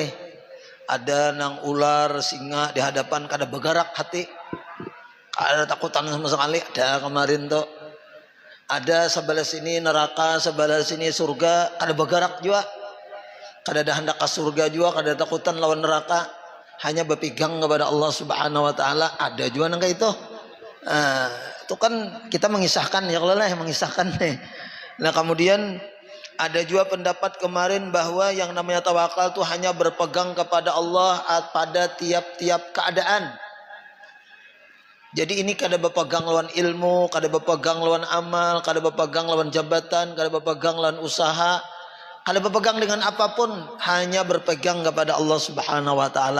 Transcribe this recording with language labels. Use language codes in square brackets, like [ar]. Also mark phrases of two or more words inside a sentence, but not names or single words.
[bjn] Ada nang ular singa di hadapan kada bergerak hati. Kada takutan sama sekali ada kemarin tuh. Ada sebelah sini neraka, sebelah sini surga, kada bergerak juga. Kada ada hendak ke surga juga, kada takutan lawan neraka. [id] Hanya berpegang kepada Allah [ar] Subhanahu wa taala, [id] ada juga nang kayak itu. Itu kan kita mengisahkan ya kalau lah mengisahkan nih. Nah, kemudian ada juga pendapat kemarin bahwa yang namanya tawakal itu hanya berpegang kepada Allah pada tiap-tiap keadaan. [bjn] Jadi ini kada berpegang lawan ilmu, kada berpegang lawan amal, kada berpegang lawan jabatan, kada berpegang lawan usaha. [id] Kalau berpegang dengan apapun hanya berpegang kepada Allah [ar] Subhanahu wa taala.